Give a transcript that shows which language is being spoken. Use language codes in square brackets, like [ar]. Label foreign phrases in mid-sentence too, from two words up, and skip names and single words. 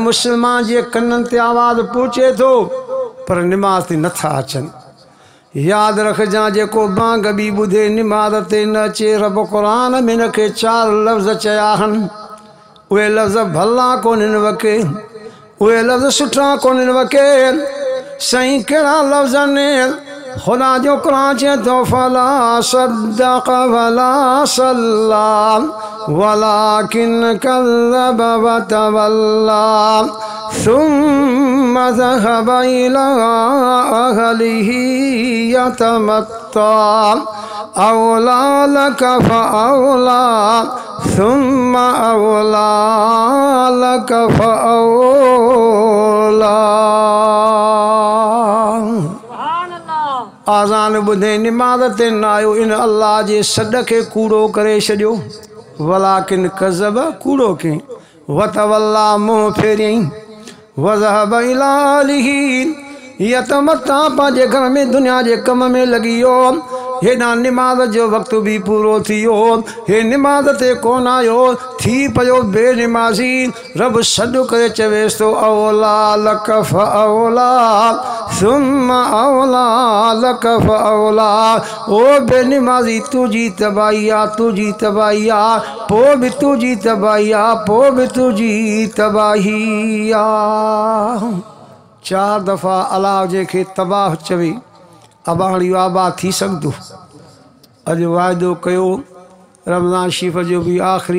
[sd] मुसलमान जे कननि ते आवाज़ पहुचे थो पर निमाज़ ते नथा अचनि यादि रखजांइ जेको बांग बि ॿुधे निमाज़ ते न अचे रब क़ुर में हिन खे 4 लफ़्ज़ चया आहिनि उहे लफ़्ज़ भला कोन्हनि वके उहे लफ़्ज़ सुठा कोन्हनि वके साईं कहिड़ा लफ़्ज़ आहिनि ख़ुदा जो क़ुर चए थो [ar] فلا صدق ولا صلى ولكن كذب وتولى ثم ذهب إلى أهله يتمطى أولى لك فأولى ثم أولى لك [sd] फऔला आज़ान ॿुधे निमाज़ ते न आयो इन अल्लाह जे सॾ खे कूड़ो करे छॾियो [ar] ولكن كذب [sd] कूड़ो कयईं वतवल्ला मुंहुं फेरियईं [ar] وذهب إلى أهله يتمطى [sd] पंहिंजे घर में दुनिया जे कम में लॻी वियो हेॾां निमाज़ जो वक़्तु बि पूरो थी वियो हे निमाज़ ते कोन आयो थी पियो बेनिमाज़ी रब सॾु करे चवेसि थो [ar] أولى لك فأولى ثم أولى لك فأولى [sd] ओ बेनिमाज़ी तुंहिंजी तबाही आहे तुंहिंजी तबाही आहे पोइ बि तुंहिंजी तबाही आहे पोइ बि तुंहिंजी तबाही आहे 4 दफ़ा अलाह जंहिंखे तबाह चवे अबाणी आबाद थी सघंदो अॼु वाइदो कयो रमज़ान शरीफ़ जो बि आख़िरी